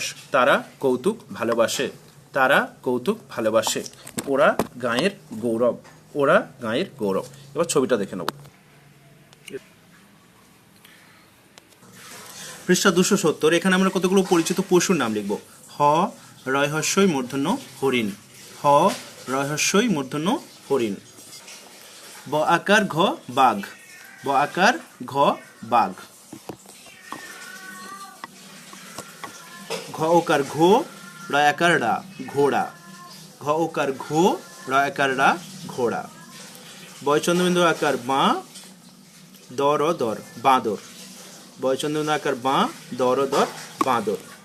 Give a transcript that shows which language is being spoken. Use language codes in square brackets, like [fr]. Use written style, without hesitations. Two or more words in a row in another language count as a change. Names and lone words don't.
[bn] তারা কৌতুক ভালোবাসে তারা কৌতুক ভালোবাসে। ওরা গাঁয়ের গৌরব ওরা গাঁয়ের গৌরব। এবার ছবিটা দেখে নেব। পৃষ্ঠা 270। এখানে আমরা কতগুলো পরিচিত পশুর নাম লিখব। হ রয়হস্যই মূর্ধন্য হরিণ হ রয়হস্যই মূর্ধন্য হরিণ। ব আকার ঘ বাঘ ব আকার ঘ বাঘ। ঘ ওকার ঘো রয় আকার রা ঘোড়া ঘ ওকার ঘো রয় আকার রা ঘোড়া। বয় চন্দ্রবিন্দু আকার বাঁ দর দর বাঁদর বয় চন্দ্রবিন্দু আকার বাঁ দর দর বাঁদর।